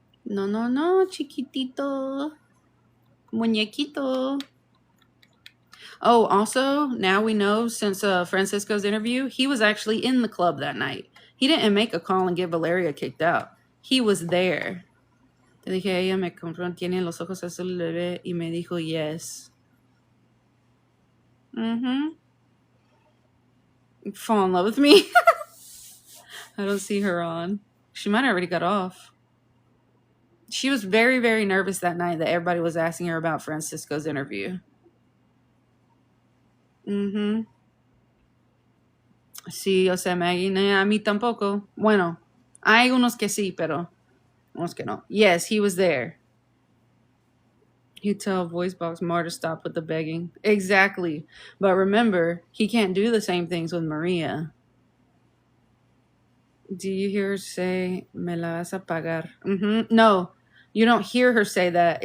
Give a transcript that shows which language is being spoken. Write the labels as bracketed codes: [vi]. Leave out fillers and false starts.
[es] No, chiquitito. Muñequito. [en] Oh, also, now we know since Francisco's interview, he was actually in the club that night. He didn't make a call and get Valeria kicked out. He was there. [es] Te dije, ella me compró, tiene los ojos azules bebé, y me dijo yes. [en] Fall in love with me? I don't see her on. She might have already got off. She was very, very nervous that night that everybody was asking her about Francisco's interview. [es] Sí, o sea, Maggie, a mí tampoco. Bueno, hay unos que sí, pero unos que no. [en] Yes, he was there. You tell voice box Mar to stop with the begging. Exactly. But remember, he can't do the same things with Maria. Do you hear her say, [es] me la vas a pagar? [en] No, you don't hear her say that.